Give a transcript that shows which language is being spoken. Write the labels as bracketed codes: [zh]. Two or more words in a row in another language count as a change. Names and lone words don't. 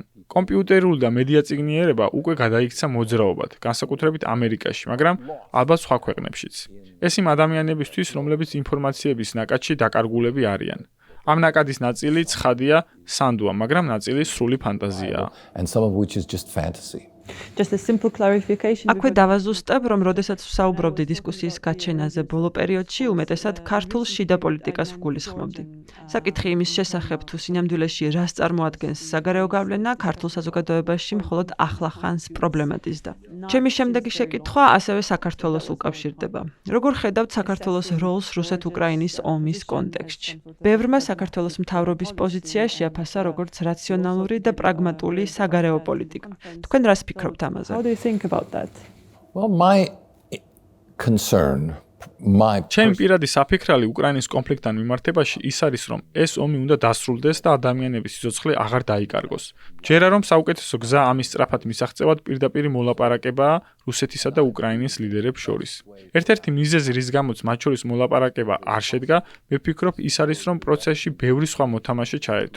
[ka] კომპიუტერული და მედია წიგნიერება უკვე გადაიქცა მოძრაობად, განსაკუთრებით ამერიკაში, მაგრამ ალბათ სხვა ქვეყნებშიც. ეს იმ ადამიანებისთვის, რომლებიც ინფორმაციების ნაკადში დაკარგულები არიან. ამ ნაკადის ნაწილი ცხადია, სანდოა, მაგრამ ნაწილი სრული ფანტაზიაა. [en] And some of which is just fantasy. Just a simple clarification. [ka] აქვე დავაზუსტებ, რომ როდესაც ვსაუბრობდი დისკუსიის გაჩენაზე ბოლო პერიოდში, უმეტესად ქართულ შიდა პოლიტიკას ვგულისხმობდი. საკითხი იმის შესახებ, თუ სინამდვილეში რას წარმოადგენს საგარეო გავლენა, ქართულ საზოგადოებაში მხოლოდ ახლახანს პრობლემატიზდა. ჩემი შემდეგი შეკითხვა ასევე საქართველოს უკავშირდება. როგორ ხედავთ საქართველოს როლს რუსეთ-უკრაინის ომის კონტექსტში? ბევრმა საქართველოს მთავრობის პოზიცია შეაფასა როგორც რაციონალური და პრაგმატული საგარეო პოლიტიკა. თქვენ რას ფიქრობთ ამაზე? [en] How do you think about that? Well, my concern, my [ka] ჩემი პირადი საფიქრალი უკრაინის კონფლიქტთან მიმართებაში ის არის, რომ ეს ომი უნდა დასრულდეს და ადამიანების სიცოცხლე აღარ დაიკარგოს. ჯერა რომ საუკეთესო გზა ამის სწრაფად მისაღწევად პირდაპირ მოლაპარაკებაა რუსეთისა და უკრაინის ლიდერებს შორის. ერთ-ერთი მიზეზი, რის გამოც მათ შორის მოლაპარაკება არ შედგა, მე ვფიქრობ, ის არის, რომ პროცესში ბევრი სხვა მოთამაშე ჩაერთო.